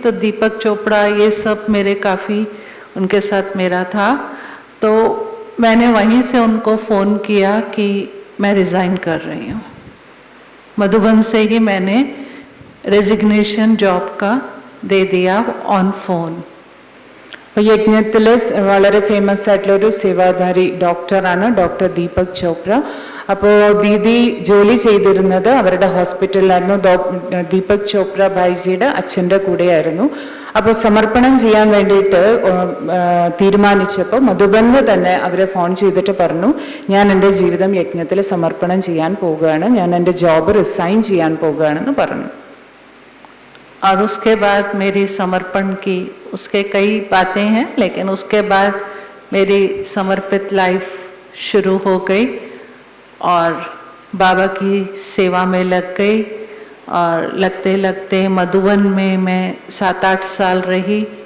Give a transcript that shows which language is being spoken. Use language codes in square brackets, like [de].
[hi] तो दीपक चोपड़ा ये सब मेरे काफ़ी उनके साथ मेरा था। तो मैंने वहीं से उनको फ़ोन किया कि मैं रिज़ाइन कर रही हूँ। मधुबन से ही मैंने रेजिग्नेशन जॉब का दे दिया ऑन फोन. [ml] യജ്ഞത്തിൽ വളരെ ഫേമസ് ആയിട്ടുള്ളൊരു സേവാധാരി ഡോക്ടറാണ് ഡോക്ടർ ദീപക് ചോപ്ര. അപ്പോൾ ദീദി ജോലി ചെയ്തിരുന്നത് അവരുടെ ഹോസ്പിറ്റലിലായിരുന്നു. ദീപക് ചോപ്ര ഭായിജിയുടെ അച്ഛൻ്റെ കൂടെയായിരുന്നു. അപ്പോൾ സമർപ്പണം ചെയ്യാൻ വേണ്ടിയിട്ട് തീരുമാനിച്ചപ്പോൾ മധുബനിൽ തന്നെ അവരെ ഫോൺ ചെയ്തിട്ട് പറഞ്ഞു ഞാൻ എൻ്റെ ജീവിതം യജ്ഞത്തിൽ സമർപ്പണം ചെയ്യാൻ പോവുകയാണ്, ഞാൻ എൻ്റെ ജോബ് റിസൈൻ ചെയ്യാൻ പോവുകയാണെന്ന് പറഞ്ഞു. [hi] और उसके बाद मेरी समर्पण की, उसके कई बातें हैं, लेकिन उसके बाद मेरी समर्पित लाइफ शुरू हो गई और बाबा की सेवा में लग गई. और लगते लगते मधुबन में मैं 7-8 साल रही.